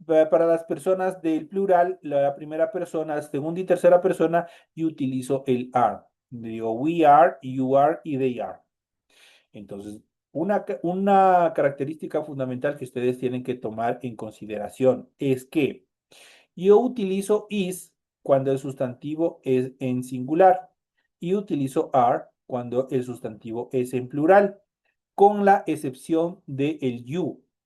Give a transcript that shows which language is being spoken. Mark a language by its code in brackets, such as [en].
[es] Para las personas del plural, la primera persona, segunda y tercera persona, yo utilizo el are. Digo [en] we are, you are y they are. [es] Entonces, una característica fundamental que ustedes tienen que tomar en consideración es que yo utilizo is cuando el sustantivo es en singular y utilizo are cuando el sustantivo es en plural, con la excepción de el you.